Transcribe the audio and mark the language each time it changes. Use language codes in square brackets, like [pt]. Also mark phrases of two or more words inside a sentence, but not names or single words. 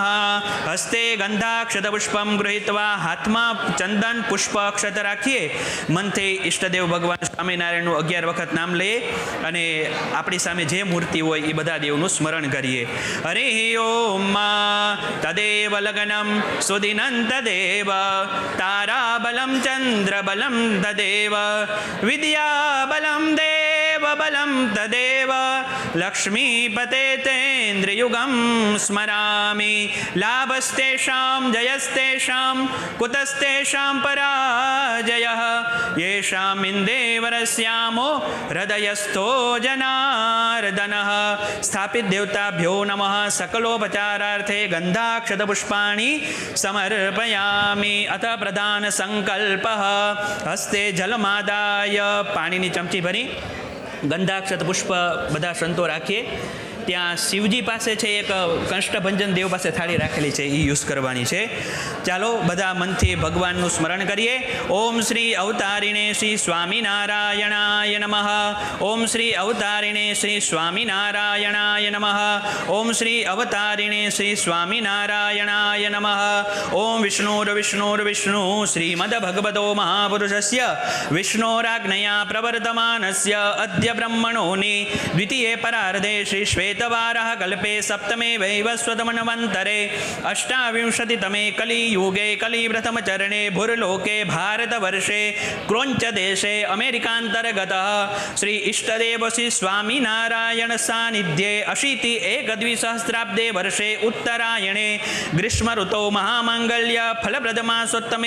[sa] हस्ते गंधाक्षतपुष्पं गृहीत्वा [gu] હાથમાં ચંદન પુષ્પ અક્ષત રાખીએ, મનથી ઇષ્ટદેવ ભગવાન स्वामीनारायणનું 11 વખત નામ લઈએ અને આપણી સામે જે મૂર્તિ હોય એ બધા દેવનું સ્મરણ કરીએ। [sa] हरि ओम तदेव लग्नम सुदिनं तदेव, ताराबलम चंद्रबलम तदेव, विद्याबलम देव यदेव बलं तदेव लक्ष्मीपते तेन्द्रियुगं स्मरामि लाभस्तेषां जयस्तेषां कुतस्तेषां पराजयः येषाम् इन्देवरस्यामो हृदयस्थो जनार्दनः स्थापित देवताभ्यो नमः सकलोपचारार्थे गन्धाक्षतपुष्पाणि समर्पयामि अथ प्रधान संकल्पः हस्ते जलमादाय [gu] પાણીની ચમચી ભરી ગંધાક્ષત પુષ્પ બધા સંતો રાખીએ ત્યાં શિવજી પાસે છે એક કંષ્ટભંજન દેવ પાસે થાળી રાખેલી છે એ યુઝ કરવાની છે ચાલો બધા મનથી ભગવાનનું સ્મરણ કરીએ [sa] ओम श्री अवतारिणे श्री स्वामिनारायणाय नमः ओम श्री अवतारिणे श्री स्वामिनारायणाय नमः ओम श्री अवतारिणे श्री स्वामिनारायणाय नमः ओम विष्णुर्विष्णुर्विष्णु श्रीमद्भगवतो महापुरुषस्य विष्णोराज्ञया प्रवर्तमानस्य अद्य ब्रह्मणोनी द्वितीये परार्धे श्री श्वेतवारः कल्पे सप्तमे वैवस्वतमन्वन्तरे अष्टाविंशतितमे कलियुगे कलिप्रथमचरणे भूर्लोके भारतवर्षे क्रोञ्चदेशे अमेरिकान्तर्गतः श्री इष्टदेव श्री स्वामिनारायण सान्निध्ये अशीति एकदविसहस्राब्दे वर्षे उत्तरायणे ग्रीष्मऋतौ महामाङ्गल्य फलप्रदमासोत्तमे